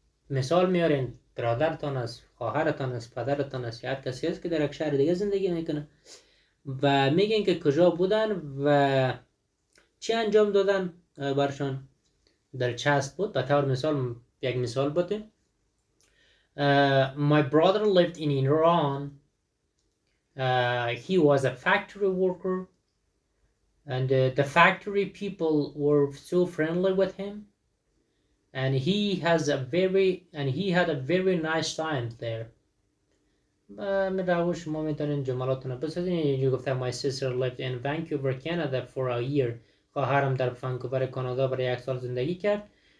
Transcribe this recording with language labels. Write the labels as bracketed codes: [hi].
[fa] مثال میارین، برادرتان است، خواهرتان است، پدرتان است، یا هر کسی است که در یک شهر دیگه زندگی میکنه و میگین که کجا بودن و چی انجام دادن برشان دلچسب بود. به طور مثال یک مثال بودیم. [en] My brother lived in Iran. He was a factory worker, and the factory people were so friendly with him, and he had a very nice time there. [fa] من شما میتونین جملاتون رو بسازین. [en] اینجا گفته my sister lived in Vancouver, Canada for a year. [fa] خواهرم در ونکوور کانادا برای 1 سال زندگی کرد.